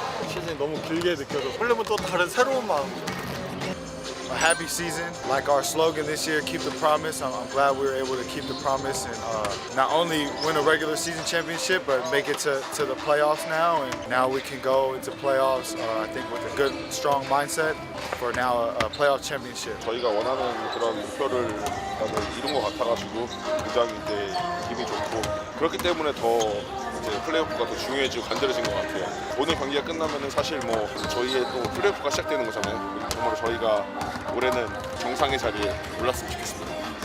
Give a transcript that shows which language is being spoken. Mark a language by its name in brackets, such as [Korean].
[Korean] 시즌이 너무 길게 느껴져. 설렘은 또 다른 새로운 마음이죠. [English] A happy season, like our slogan this year, keep the promise. I'm glad we were able to keep the promise and not only win a regular season championship, but make it to the playoffs now. And now we can go into playoffs, I think, with a good, strong mindset for now a playoff championship. [Korean] 저희가 원하는 그런 목표를 이룬 것 같아가지고 굉장히 이제 기분이 좋고 그렇기 때문에 더 이제 플레이오프가 더 중요해지고 간절해진 것 같아요. 오늘 경기가 끝나면은 사실 뭐 저희의 또 플레이오프가 시작되는 거잖아요. 정말 저희가 올해는 정상의 자리에 올랐으면 좋겠습니다.